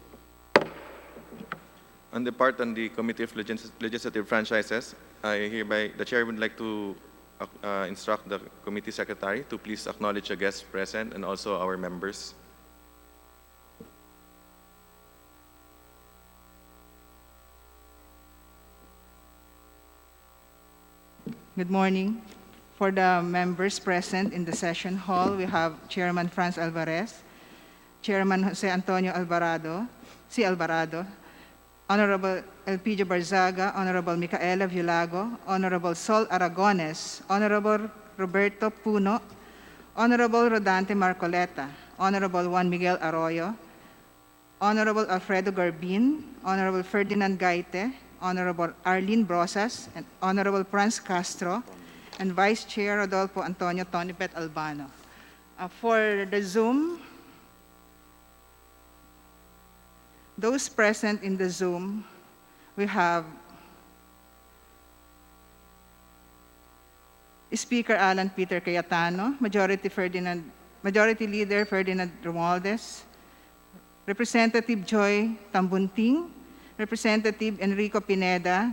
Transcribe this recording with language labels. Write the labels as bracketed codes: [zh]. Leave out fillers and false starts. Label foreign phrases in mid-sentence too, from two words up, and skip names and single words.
[en] On the part on the Committee of Legislative Franchises, the Chair would like to instruct the Committee Secretary to please acknowledge the guests present and also our members. Good morning. For the members present in the session hall, we have Chairman Franz Alvarez, Chairman Jose Antonio Alvarado, Honorable Elpidio Barzaga, Honorable Micaela Villago, Honorable Sol Aragones, Honorable Roberto Puno, Honorable Rodante Marcoleta, Honorable Juan Miguel Arroyo, Honorable Alfredo Garbin, Honorable Ferdinand Gaite, Honorable Arlene Brosas, and Honorable Franz Castro, and Vice Chair Rodolfo Antonio Tonipet Albano. For the Zoom, those present in the Zoom, we have Speaker Alan Peter Cayetano, Majority Leader Ferdinand Romualdez, Representative Joy Tambunting, Representative Enrico Pineda,